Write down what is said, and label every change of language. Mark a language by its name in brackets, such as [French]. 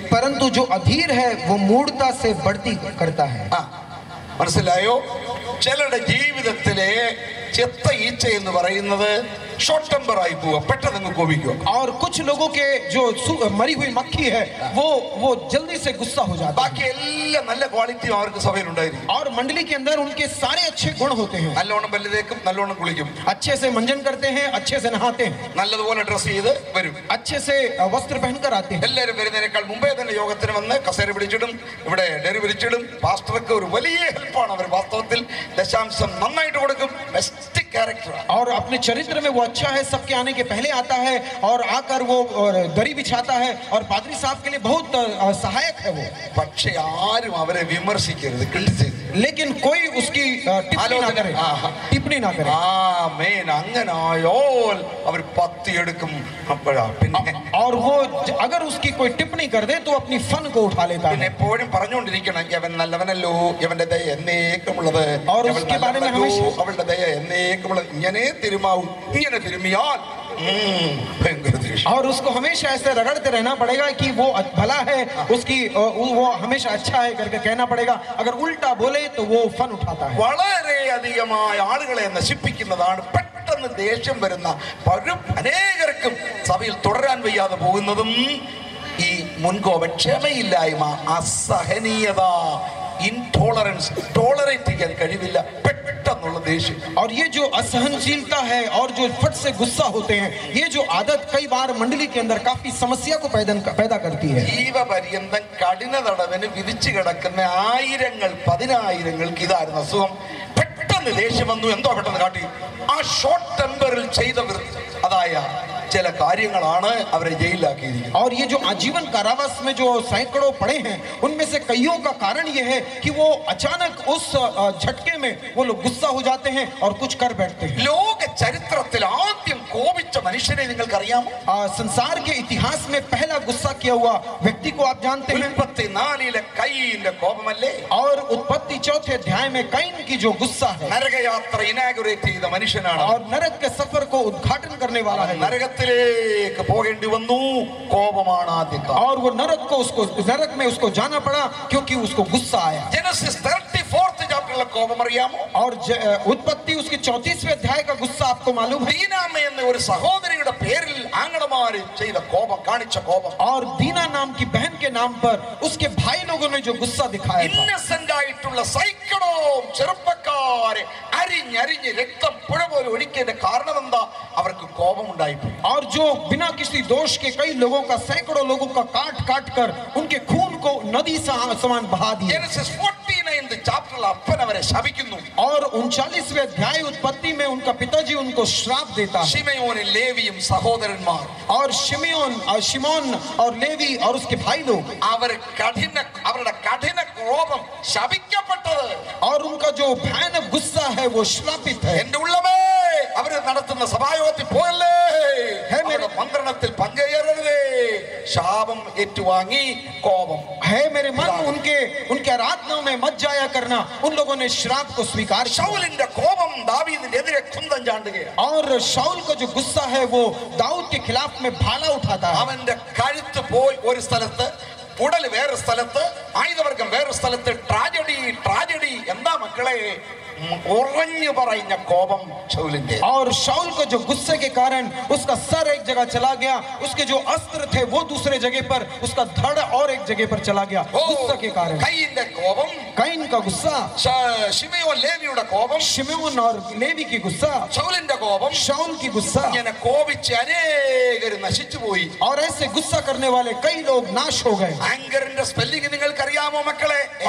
[Hindi] परंतु जो अधीर है वो मूढ़ता से बढ़ती करता है. [Malayalam] മനസ്സിലായോ? ചിലരുടെ ജീവിതത്തിലെ ചെത്ത ഈച്ച എന്ന് പറയുന്നത് ഷോർട്ട് ടെമ്പർ ആയി പോവുക, പെട്ടെന്ന് കോപിക്കുക. [Hindi] और कुछ लोगों के जो मरी हुई मक्खी है वो जल्दी से गुस्सा हो जाता है. [Malayalam] ബാക്കി എല്ലാ നല്ല ക്വാളിറ്റിയും അവർക്ക് സഭയിൽ ഉണ്ടായിരിക്കും. [Hindi] और मंडली के अंदर उनके सारे अच्छे गुण होते हैं. [Malayalam] നല്ലോണം പല്ലുതേക്കും, നല്ലോണം കുളിക്കും, [Hindi] अच्छे से मंजन करते हैं, अच्छे से नहाते हैं, [Malayalam] നല്ലതുപോലെ ഡ്രസ് ചെയ്ത് വരും, [Hindi] अच्छे से वस्त्र पहनकर आते हैं. [Malayalam] എല്ലാവരും വരുന്നതിനേക്കാൾ മുമ്പേ തന്നെ യോഗത്തിന് വന്ന് കസേര പിടിച്ചിടും, ഇവിടെ ഡെറി പിടിച്ചിടും. പാസ്റ്റർക്ക് ഒരു വലിയ ഹെൽപ്പാണ് അവർ. വാസ്തവത്തിൽ ദശാംശം നന്നായിട്ട് കൊടുക്കും. Best character. [Hindi] और अपने चरित्र में वो अच्छा है, सबके आने के पहले आता है और आकर वो दरी बिछाता है और पादरी साहब के लिए बहुत सहायक है वो. [Malayalam] പക്ഷെ ആരും അവരെ വിമർശിക്കരുത്, ക്രിട്ടിസൈസ്. [Hindi] लेकिन कोई उसकी टिप्पणी ना करे. [Malayalam] ആമേൻ. അങ്ങനായോൽ അവർ പത്തിയെടുക്കും. അപ്പോഴാ പിന്നെ [Hindi] और वो अगर उसकी कोई टिप्पणी कर दे तो अपनी फन को उठा लेता [Malayalam] പിന്നെ [Hindi] है. [Malayalam] എപ്പോഴും പറഞ്ഞുകൊണ്ടിരിക്കണം, യവൻ നല്ലവനല്ലോ, യവന്റെ ദയ എന്നേക്കുമുള്ളത്, [Hindi] और [Malayalam] യവൻ [Hindi] उसके बारे में [Malayalam] നല്ലവനല്ലോ, [Hindi] हमेशा [Malayalam] അവളുടെ ദയ എന്നേക്കുമുള്ളത്. ഇങ്ങനെ തിരുമാവും, ഇങ്ങനെ തിരുമിയാൽ ഭയങ്കര ദേഷ്യം. [Hindi] और उसको हमेशा ऐसे रगड़ते रहना पड़ेगा कि वो भला है, उसकी वो हमेशा अच्छा है करके कहना पड़ेगा. अगर उल्टा बोले तो वो फन उठाता है. [Malayalam] വളരെയധികമായ ആളുകളെ നശിപ്പിക്കുന്നതാണ് പെട്ടെന്ന് ദേഷ്യം വരുന്ന അനേകർക്കും സഭയിൽ തുടരാൻ വയ്യാതെ പോകുന്നതും ഈ മുൻകോപം, ക്ഷമയില്ലായ്മ, അസഹനീയത, ഇൻടോളറൻസ്, ടോളറേറ്റ് ചെയ്യാൻ കഴിവില്ല, പെട്ടെന്നുള്ള ദേഷ്യം. [Hindi] और ये जो असहनशीलता है और जो फट से गुस्सा होते हैं, ये जो आदत कई बार मंडली के अंदर काफी समस्या को पैदा करती है. [Malayalam] ജീവപര്യന്തം കഠിന തടവിന് വിധിച്ചു കിടക്കുന്ന ആയിരങ്ങൾ പതിനായിരങ്ങൾക്ക് ഇതായിരുന്നു അസുഖം. പെട്ടെന്ന് ദേഷ്യം വന്നു, എന്തോ പെട്ടെന്ന് കാട്ടി. ആ ഷോർട്ട് ടെമ്പറിൽ ചെയ്ത അതായ ചില കാര്യങ്ങളാണ് അവരെ ജയിലിലാക്കിയിരിക്കുന്നത്. [Hindi] और ये जो आजीवन कारावास में जो सैकड़ों पड़े हैं उनमें से कईयों का कारण ये है कि वो अचानक उस झटके में वो लोग गुस्सा हो जाते हैं और कुछ कर बैठते हैं. [Malayalam] ലോക ചരിത്രത്തിൽ ആദ്യം കോപിച്ച മനുഷ്യനെ നിങ്ങൾക്കറിയാമോ? [Hindi] संसार के इतिहास में पहला गुस्सा किया हुआ व्यक्ति को आप जानते हैं? [Malayalam] 34 കയീന്റെ കോപമല്ലേ? [Hindi] और उत्पत्ति 4 अध्याय में कैन की जो गुस्सा है [Malayalam] നരകയാത്ര ഇനാഗുറേറ്റ് ചെയ്ത മനുഷ്യനാണ്. [Hindi] और नरक के सफर को उद्घाटन करने वाला है. [Malayalam] നരകത്തിലേക്ക് പോകേണ്ടി വന്നു, കോപമാണ് ആദ്യം. [Hindi] और वो नरक में उसको जाना पड़ा क्योंकि उसको गुस्सा आया. [Malayalam] ജനസിസ് 34th ചാപ്റ്ററിലെ കോപം അറിയാമോ? [Hindi] और उत्पत्ति उसके 34वें अध्याय का गुस्सा आपको मालूम है? [Malayalam] ദീനാമ്മ എന്ന ഒരു സഹോദരിയുടെ പേരിൽ ആങ്ങളമാര് ചെയ്ത കോപം, കാണിച്ച കോപം. [Hindi] और दीना नाम की बहन के नाम पर उसके भाई लोगों ने जो गुस्सा दिखाया था. [Malayalam] ഇന്നസെന്റ് ആയിട്ടുള്ള സൈക്കിളോ ചെറുപ്പക്കാരെ അരിഞ്ഞരിഞ്ഞ് രക്തം പുഴ പോലെ ഒഴിക്കേണ്ട കാരണം എന്താ? അവർക്ക് കോപം ഉണ്ടായിപ്പോയി. [Hindi] और जो बिना किसी दोष के कई लोगों का, सैकड़ों लोगों का काट कर उनके खून को नदी समान बहा दिया. [Malayalam] ജനസിസ് 49th ചാപ്റ്ററിൽ അപ്പൻ അവരെ ശപിക്കുന്നു. [Hindi] और 39वें अध्याय उत्पत्ति में उनका पिताजी उनको श्राप देता है. [Malayalam] ശിമയോനും ലേവിയും സഹോദരന്മാർ, [Hindi] और शिमोन और लेवी और उसके भाई लोग, [Malayalam] അവരുടെ കഠിന കോപം ശപിക്കപ്പെട്ടത്. [Hindi] और उनका जो भयानक गुस्सा है वो श्रापित है. [Malayalam] എന്റെ ഉള്ളമേ, അവര് നടത്തുന്ന സഭായോഗത്തിൽ പോകല്ലേ, ഹേ അവരുടെ മന്ത്രണത്തിൽ പങ്കുചേരരുതേ. ശാപം ഏറ്റുവാങ്ങി കോപം. [Hindi] है मेरे मन, उनके आराधनाओं में मत जाया करना. उन लोगों ने श्राप को स्वीकार किया. [Malayalam] ശൗലിന്റെ കോപം ദാവീദിനെതിരെ കുന്തം ചാണ്ടുകയാണ്. [Hindi] और शाऊल का जो गुस्सा है वो दाऊद के खिलाफ में भाला उठाता है. [Malayalam] അവന്റെ കഴുത്ത് പോയി ഒരു സ്ഥലത്ത്, ഉടൽ വേറെ സ്ഥലത്ത്, ആയുധവർഗം വേറെ സ്ഥലത്ത്. ട്രാജഡി എന്താ മക്കളെ? ഉറഞ്ഞു പറയുന്ന കോപം ശൗലിന്റെ. [Hindi] और शाऊल को जो गुस्से के कारण उसका सर एक जगह चला गया, उसके जो अस्त्र थे वो दूसरे जगह पर, उसका धड़ और एक जगह पर चला गया गुस्सा के कारण. [Malayalam] കയ്യിന്റെ കോപം, [Hindi] कैन का गुस्सा, [Malayalam] ശിമയോൻ ലേവിയുടെ കോപം, [Hindi] शिमोन और लेवी की गुस्सा, [Malayalam] ശൗലിന്റെ കോപം. [Hindi] शाऊल की गुस्सा. [Malayalam] ഇങ്ങനെ കോപിച്ച് അനേകർ നശിച്ചുപോയി. [Hindi] और ऐसे गुस्सा करने वाले कई लोग नाश हो गए. [Malayalam] ആങ്കറിന്റെ സ്പെല്ലിംഗ് നിങ്ങൾക്കറിയാമോ മക്കളെ?